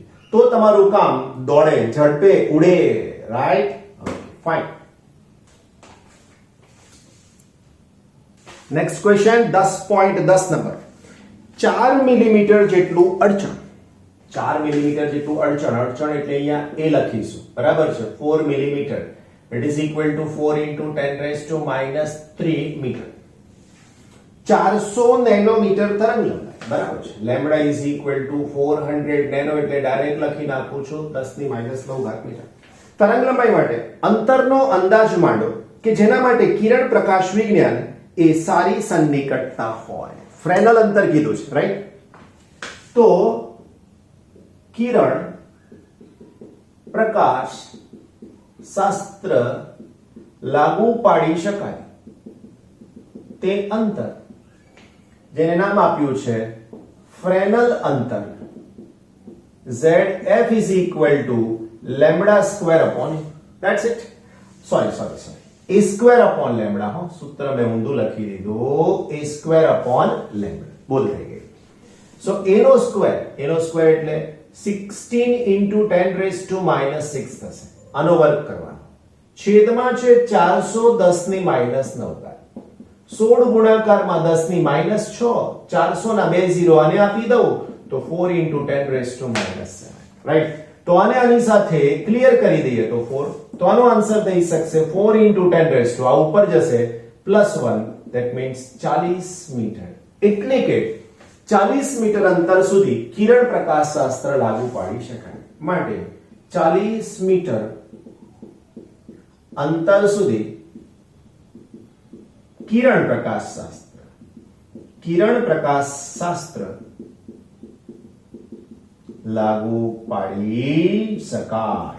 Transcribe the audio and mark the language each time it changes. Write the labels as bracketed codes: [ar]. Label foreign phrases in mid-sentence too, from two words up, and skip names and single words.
[gu] તો તમારું કામ દોડે, ઝડપે, ઉડે. રાઈટ? ફાઇન. [en] next question [gu] 10.10 નંબર. 4 મિલીમીટર જેટલું અડચણ, 4 મિલીમીટર જેટલું અડચણ એટલે અહીંયા એ લખીશું, બરાબર છે? 4 મિલીમીટર, [en] it is equal to 4 into 10 raised to minus 3 meter. [gu] 400 નેનોમીટર તરંગ લંબાઈ, બરાબર છે? લેમ્બડા [en] is equal to [gu] 400 નેનો, એટલે ડાયરેક્ટ લખી નાખું છું 10 ની -9 મીટર. તરંગ લંબાઈ માટે અંતરનો અંદાજ માંડો કે જેના માટે કિરણ પ્રકાશ વિજ્ઞાન એ સારી સન્નિકટતા હોય. ફ્રેનલ અંતર કીધું છે, રાઈટ? તો કિરણ પ્રકાશ શાસ્ત્ર લાગુ પાડી શકાય તે અંતર જેને નામ આપ્યું છે ફ્રેનલ અંતર. [en] ZF is equal to lambda square upon, that's it. Sorry. A square upon lambda. [gu] સૂત્ર મેં ઊંધું લખી દીધું. [en] A square upon lambda. [gu] બોલ થઈ ગઈ. So A નો સ્ક્વેર એટલે [en] 16 into 10 raised to minus 6 [gu] થશે. આનો વર્ગ કરવાનો. છેદમાં છે 410 ની minus 9 ઘાત. 16 ગુણાકારમાં 10 ની minus 6. 400 ના 2 0 આને આપી દઉં તો [en] 4 into 10 raised to minus 7. [gu] રાઈટ? તો આને આની સાથે ક્લિયર કરી દઈએ તો 4. તો આનો આન્સર થઈ શકશે [en] 4 into 10 raised to, [gu] આ ઉપર જશે +1, [en] that means 40 મીટર. [gu] એટલે કે 40 મીટર અંતર સુધી કિરણ પ્રકાશ શાસ્ત્ર લાગુ પાડી શકાય. માટે 40 મીટર અંતર સુધી કિરણ પ્રકાશ શાસ્ત્ર લાગુ પાડી શકાય.